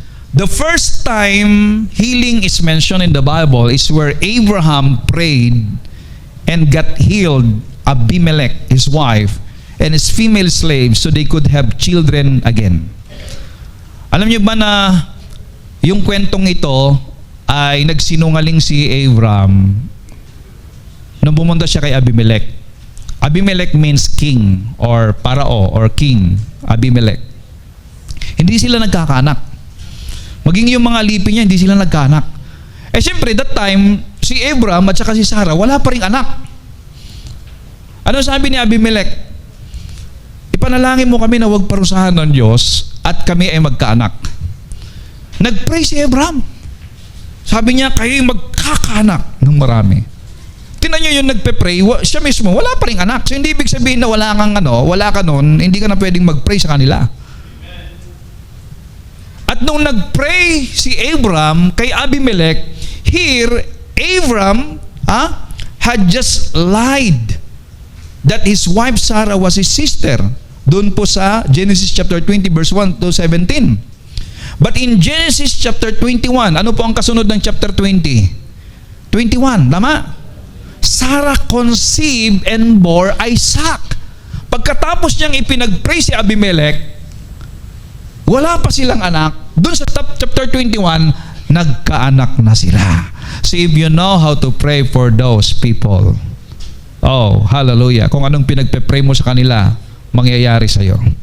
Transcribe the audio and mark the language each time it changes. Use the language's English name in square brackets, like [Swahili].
[English] The first time healing is mentioned in the Bible is where Abraham prayed and got healed Abimelech, his wife, and his female slaves so they could have children again. [Filipino] Alam niyo ba na yung kwentong ito ay nagsinungaling si Abraham nung pumunta siya kay Abimelech. [English] Abimelech means king or parao or king. [Filipino] Abimelech. Hindi sila nagkakaanak. Maging yung mga lipi niya, hindi sila nagkaanak. Siyempre, [English] that time, [Filipino] si Abraham at saka si Sarah, wala pa ring anak. Ano sabi ni Abimelech? Ipanalangin mo kami na huwag parusahan ng Diyos at kami ay magkaanak. Nag-pray si Abraham. Sabi niya, kayo'y magkakaanak ng marami. Tingnan niyo yung nagpe-pray, siya mismo, wala pa rin anak. So hindi ibig sabihin na wala ka nun, hindi ka na pwedeng mag-pray sa kanila. At nung nag-pray si Abram kay Abimelech, [English] here, Abram had just lied that his wife Sarah was his sister. [Filipino] Doon po sa Genesis chapter 20 verse 1 to 17. [English] But in Genesis chapter 21, [Filipino] ano po ang kasunod ng chapter 20? 21, tama? [English] Sarah conceived and bore Isaac. [Filipino] Pagkatapos niyang ipinag-pray si Abimelech, wala pa silang anak. Doon sa chapter 21, nagkaanak na sila. [English] So if you know how to pray for those people, oh, hallelujah. [Filipino] Kung anong pinagpe-pray mo sa kanila, mangyayari sa iyo.